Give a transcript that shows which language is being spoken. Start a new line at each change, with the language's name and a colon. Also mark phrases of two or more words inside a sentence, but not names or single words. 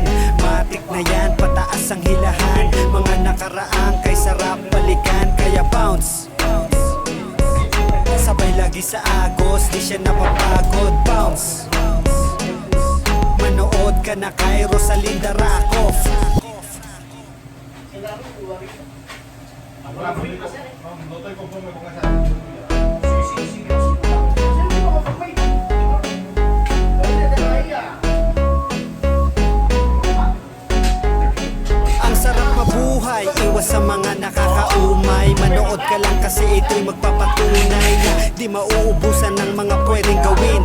Filipino: Matik na yan, pataas ang hilahan. Mga nakaraan kay sarap balikan. Kaya bounce, sabay lagi sa agos, di siya napapagod. Bounce, manood ka na kay Rosalinda Raccoff.
Spanish: No estoy conforme con esa. Sí, sí, sí.
Filipino: Ang sarap mabuhay, iwas sa mga nakakaumay. Manood ka lang kasi ito'y magpapatunay na di mauubusan ng mga pwedeng gawin.